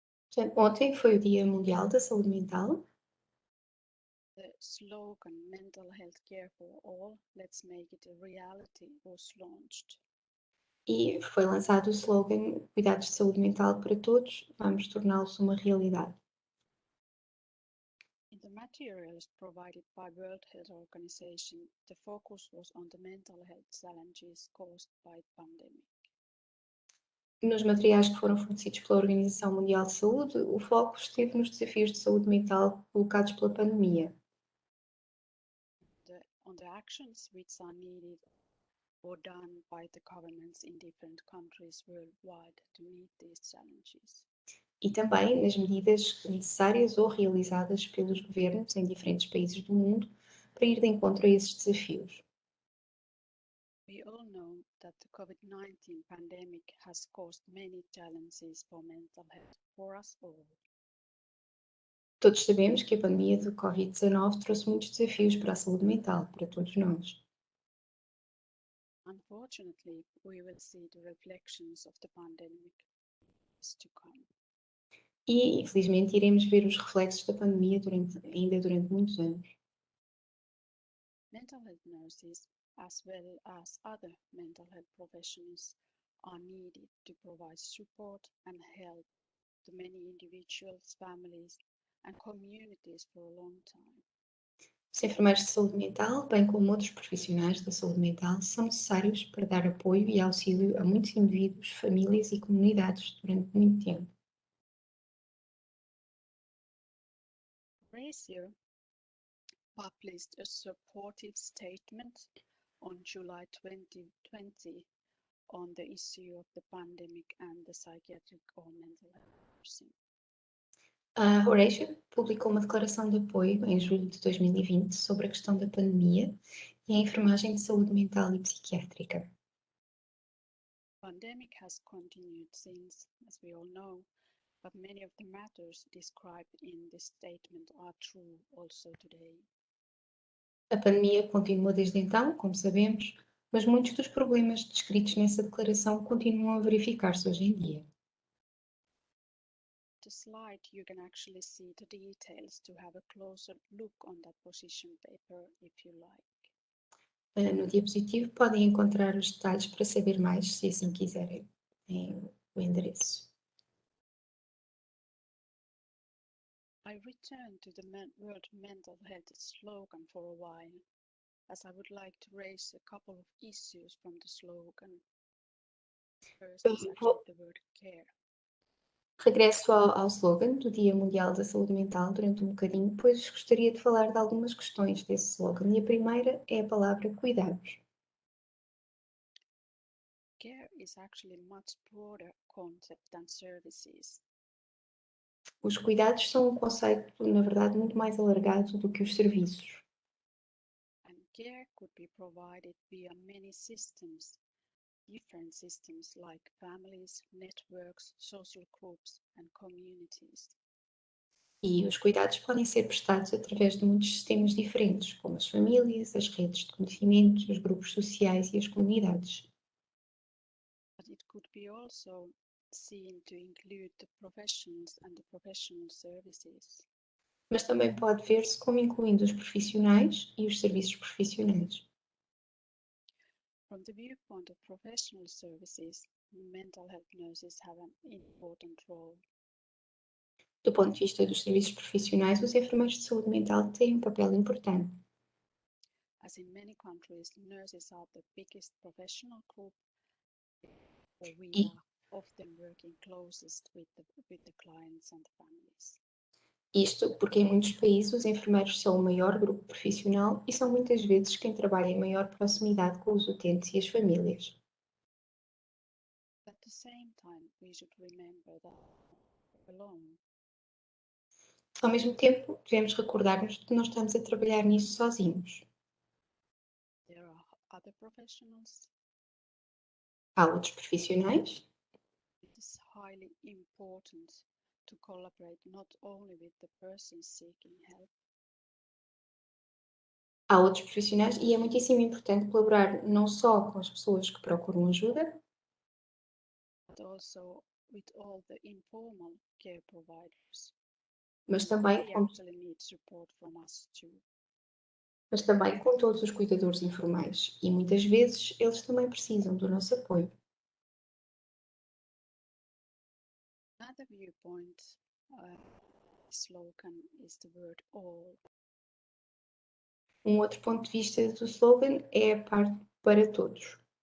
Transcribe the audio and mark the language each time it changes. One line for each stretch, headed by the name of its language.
Portuguese: Portanto, ontem foi o Dia Mundial da Saúde Mental.
English: The slogan Mental Health Care for All, Let's Make It a Reality was launched.
Portuguese: E foi lançado o slogan Cuidados de Saúde Mental para Todos, vamos torná-los uma realidade.
English: In the materials provided by World Health Organization, the focus was on the mental health challenges caused by the pandemic.
Portuguese: Nos materiais que foram fornecidos pela Organização Mundial de Saúde, o foco esteve nos desafios de saúde mental colocados pela pandemia.
English: On the actions which are needed or done by the governments in different countries worldwide to meet these challenges.
Portuguese: E também nas medidas necessárias ou realizadas pelos governos em diferentes países do mundo para ir de encontro a esses desafios.
English: We all know that the COVID-19 pandemic has caused many challenges for mental health for us all.
Portuguese: Todos sabemos que a pandemia do Covid-19 trouxe muitos desafios para a saúde mental, para todos nós.
English: Unfortunately, we will see the reflections of the pandemic to come.
Portuguese: E, infelizmente, iremos ver os reflexos da pandemia ainda durante muitos anos.
English: Mental health nurses, as well as other mental health professionals, are needed to provide support and help to many individuals, families, and communities for a long time.
Portuguese: Os enfermeiros de saúde mental, bem como outros profissionais da saúde mental, são necessários para dar apoio e auxílio a muitos indivíduos, famílias e comunidades durante muito tempo.
English: Horatio published a supportive statement on July 2020 on the issue of the pandemic and the psychiatric or mental health nursing.
Portuguese: A Horatio publicou uma declaração de apoio em julho de 2020 sobre a questão da pandemia e a enfermagem de saúde mental e psiquiátrica.
English: The pandemic has continued since, as we all know, but many of the matters described in this statement are true also today.
Portuguese: A pandemia continuou desde então, como sabemos, mas muitos dos problemas descritos nessa declaração continuam a verificar-se hoje em dia.
English: The slide you can actually see the details to have a closer look on that position paper if you like.
Portuguese: No diapositivo podem encontrar os detalhes para saber mais, se assim quiserem, o endereço.
English: I returned to the World Mental Health slogan for a while, as I would like to raise a couple of issues from the slogan. First is actually the word care.
Portuguese: Regresso ao slogan do Dia Mundial da Saúde Mental durante um bocadinho, pois gostaria de falar de algumas questões desse slogan. E a primeira é a palavra cuidados.
English: Care is actually a much broader concept than services.
Portuguese: Os cuidados são um conceito, na verdade, muito mais alargado do que os serviços.
English: And care could be provided via many systems, different systems like families, networks, social groups, and communities.
Portuguese: E os cuidados podem ser prestados através de muitos sistemas diferentes, como as famílias, as redes de conhecimento, os grupos sociais e as comunidades.
English: could be also seen to include the professions and the professional services.
Portuguese: Mas também pode ver-se como incluindo os profissionais e os serviços profissionais.
English: From the viewpoint of professional services, mental health nurses have an important role.
Portuguese: Do ponto de vista dos serviços profissionais, os enfermeiros de saúde mental têm um papel importante.
English: As in many countries, nurses are the biggest professional group, or we E- are often working closest with the clients and the families.
Portuguese: Isto porque em muitos países os enfermeiros são o maior grupo profissional e são muitas vezes quem trabalha em maior proximidade com os utentes e as famílias.
English: At the same time, we should remember that we're alone.
Portuguese: Ao mesmo tempo, devemos recordar-nos de que não estamos a trabalhar nisso sozinhos.
English: There are other professionals.
Portuguese: Há outros profissionais.
English: It is highly important to collaborate not only with the person seeking help,
Portuguese: Há outros profissionais e é muitíssimo importante colaborar não só com as pessoas que procuram ajuda,
English: but also with all the informal care providers.
Portuguese: mas também
English: They
Portuguese: com,
English: actually need support from us too.
Portuguese: mas também com todos os cuidadores informais. E muitas vezes eles também precisam do nosso apoio.
English: Another viewpoint slogan is the word all.
Portuguese: Um outro ponto de vista do slogan é a parte para todos,